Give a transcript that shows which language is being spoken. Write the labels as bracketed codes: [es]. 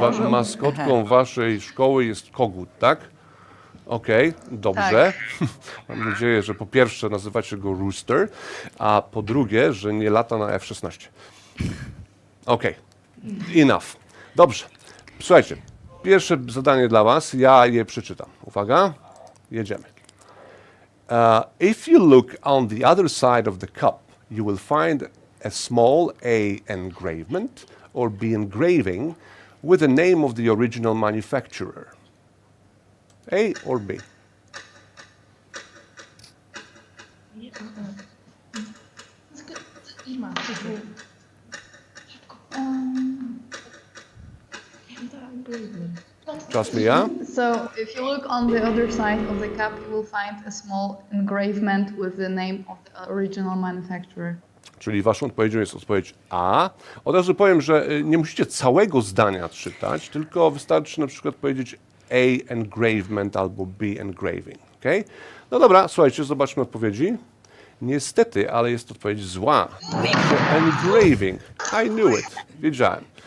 [pl] Maskotką waszej szkoły jest kogut, tak? Okej, dobrze. Mam nadzieję, że po pierwsze nazywacie go Rooster, a po drugie, że nie lata na F-16. Okej, enough. Dobrze. Słuchajcie, pierwsze zadanie dla was, ja je przeczytam. Uwaga, jedziemy. [en] If you look on the other side of the cup, you will find a small A engravement or B engraving with the name of the original manufacturer. A or B? [pl] Irma, szybko. [en] Trust me, yeah? So, if you look on the other side of the cup, you will find a small engravement with the name of the original manufacturer. [pl] Czyli waszą odpowiedzią jest odpowiedź A. Od razu powiem, że nie musicie całego zdania czytać, tylko wystarczy na przykład powiedzieć [en] A engravement [pl] albo [en] B engraving. [pl] Okay? No dobra, słuchajcie, zobaczmy odpowiedzi. Niestety, ale jest odpowiedź zła. Engraving. [en] I knew it. [pl] Wiedziałem.